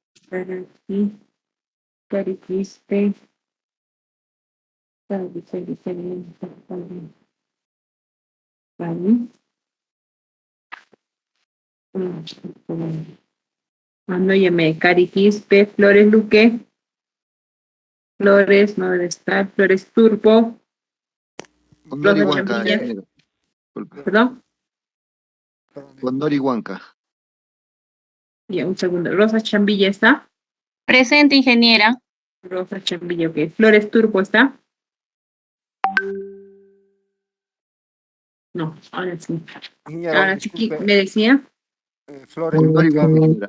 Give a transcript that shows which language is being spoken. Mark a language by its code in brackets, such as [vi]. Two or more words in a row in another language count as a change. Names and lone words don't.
[es] Carapi, Cariquiste, Ando llame Cariquispe, Flores Luque, Flores, no debe estar, Flores Turbo, Condori Rosa Huanca, Champiña, ingeniero. Disculpe. perdón, Condori Huanca. ya un segundo, Rosa Chambilla está, Presente, ingeniera. Rosa Chambilla, ok, Flores Turbo está, no, ahora sí, Ingeniero, ahora sí, disculpe, me decía, Flores Condori Huanca, ingeniera.